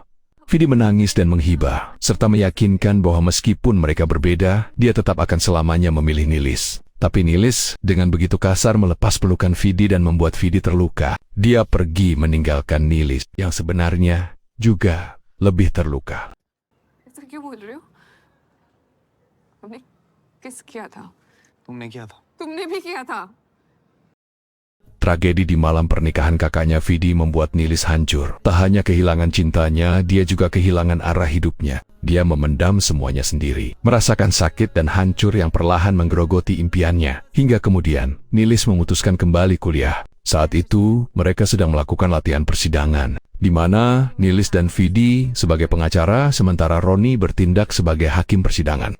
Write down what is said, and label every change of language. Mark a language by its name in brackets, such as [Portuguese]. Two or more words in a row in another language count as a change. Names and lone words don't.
[Indonesian] Vidi menangis dan menghibah, serta meyakinkan bahwa meskipun mereka berbeda, dia tetap akan selamanya memilih Nelis. Tapi Nelis dengan begitu kasar melepas pelukan Vidi dan membuat Vidi terluka. Dia pergi meninggalkan Nelis yang sebenarnya juga lebih terluka. [Hindi] ऐसा क्यों बोल रहे हो? हमने किस किया था? तुमने किया था। तुमने भी किया था। [Indonesian] Tragedi di malam pernikahan kakaknya Vidi membuat Nelis hancur. Tak hanya kehilangan cintanya, dia juga kehilangan arah hidupnya. Dia memendam semuanya sendiri, merasakan sakit dan hancur yang perlahan menggerogoti impiannya. Hingga kemudian, Nelis memutuskan kembali kuliah. Saat itu, mereka sedang melakukan latihan persidangan, di mana Nelis dan Vidi sebagai pengacara, sementara Roni bertindak sebagai hakim persidangan.